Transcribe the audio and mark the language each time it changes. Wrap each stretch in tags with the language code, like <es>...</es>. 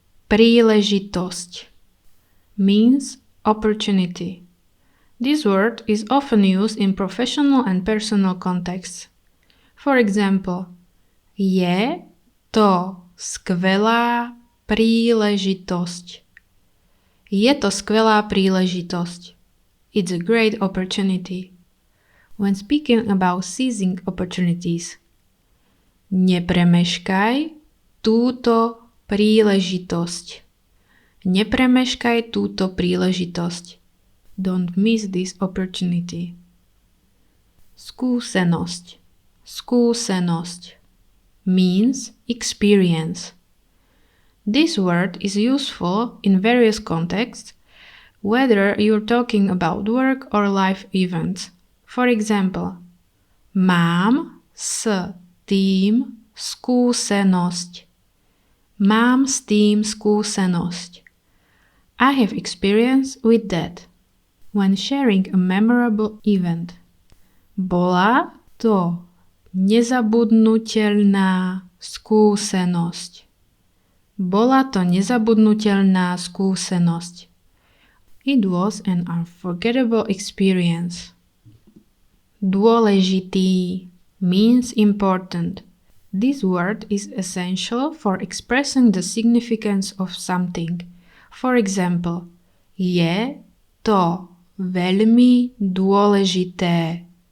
<en>Príležitosť means opportunity. This word is often used in professional and personal contexts. For example,</en> <sk>je to skvelá príležitosť. Je to skvelá príležitosť.</sk> <en>It's a great opportunity. When speaking about seizing opportunities,</en> <sk>nepremeškaj túto príležitosť. Nepremeškaj túto príležitosť.</sk> <en>Don't miss this opportunity.</en> <sk>Skúsenosť.</sk> <en>Skúsenosť means experience. This word is useful in various contexts, whether you're talking about work or life events. For example,</en> <sk>mám s tým skúsenosť. Mám s tým skúsenosť.</sk> <en>I have experience with that. when sharing a memorable event.</en> <sk>Bola to nezabudnutelná skúsenosť. Bola to nezabudnutelná skúsenosť.</sk> <en>It was an unforgettable experience. Dôležitý means important. This word is essential for expressing the significance of something. For example,</en> <sk>je to veľmi dôležité.</sk>